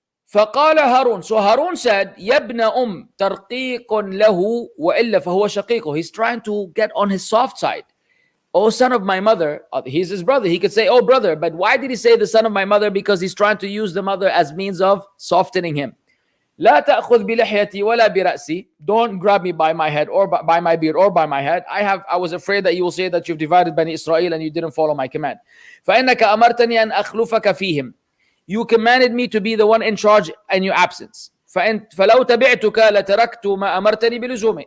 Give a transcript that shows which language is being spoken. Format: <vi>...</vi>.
<ar>فقال هارون,</ar> <en>so Harun said,</en> <ar>يَبْنَ تَرْقِيقٌ لَهُ وَإِلَّا فَهُوَ شَقِيقُ.</ar> <en>He's trying to get on his soft side. Oh, son of my mother. He's his brother. He could say, oh, brother. But why did he say the son of my mother? Because he's trying to use the mother as means of softening him.</en> <ar>لا تأخذ بلحيتي ولا برأسي.</ar> <en>Don't grab me by my head or by my beard or by my head. I was afraid that you will say that you've divided Bani Israel and you didn't follow my command.</en> <ar>فإنك أمرتني أن أخلفك فيهم.</ar> <en>You commanded me to be the one in charge in your absence.</en> <ar>فلو تبعتك لتركت ما أمرتني بلزومه.</ar>